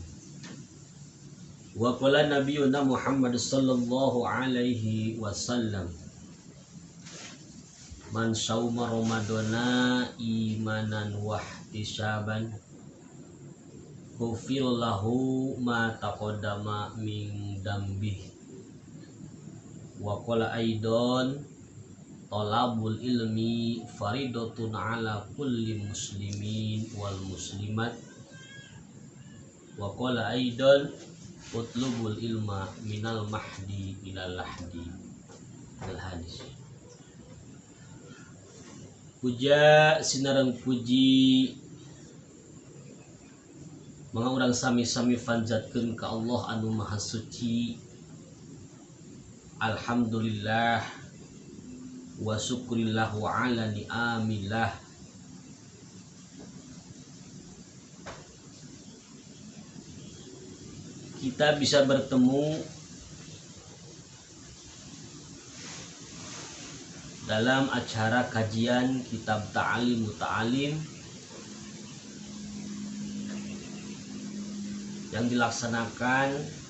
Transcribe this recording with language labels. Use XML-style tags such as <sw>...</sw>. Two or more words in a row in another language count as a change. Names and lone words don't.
<ar>وقال نبينا محمد صلى الله عليه وسلم، من صام رمضان إيمانا واحتسابا غفر له ما تقدم من ذنبه. وقال أيضا طلب العلم فريضة على كل مسلم والمسلمات. وقال أيضا اطلبوا العلم من المهد إلى اللحد. الحديث.</ar> <su>Puja sinareng puji mangga urang sami-sami panjatkeun ka Allah anu maha suci.</su> <ar>الحمد لله والشكر لله وعلى نعم الله.</ar> <id>Kita bisa bertemu dalam acara kajian kitab Ta'alim Muta'alim yang dilaksanakan</id>